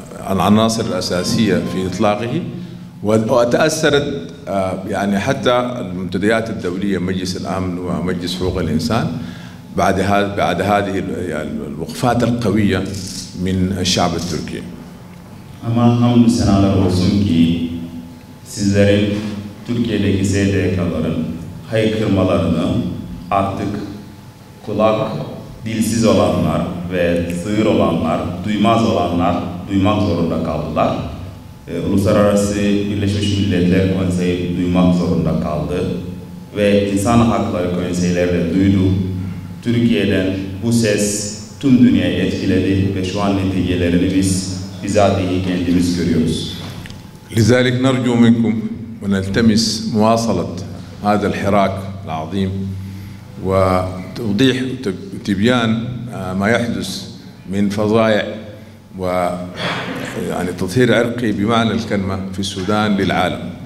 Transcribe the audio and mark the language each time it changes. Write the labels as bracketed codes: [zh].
[ar] العناصر الأساسية في إطلاقه وتأثرت يعني حتى المنتديات الدولية مجلس الأمن ومجلس حقوق الإنسان بعد هذه الوقفات القوية من الشعب التركي. [tr] Ama hamdü senalar olsun ki sizlerin Türkiye'deki SDK'ların haykırmalarını artık kulak dilsiz olanlar ve sığır olanlar, duymaz olanlar duymak zorunda kaldılar. Uluslararası Birleşmiş Milletler Konseyi duymak zorunda kaldı ve İnsan Hakları Konseyleri de duydu. Türkiye'den bu ses tüm dünyayı etkiledi ve şu an neticelerini biz bizatihi kendimiz görüyoruz. [ar] لذلك نرجو منكم ونلتمس مواصلة هذا الحراك العظيم وتوضيح وتبيان ما يحدث من فظائع ويعني تطهير عرقي بمعنى الكلمة في السودان للعالم.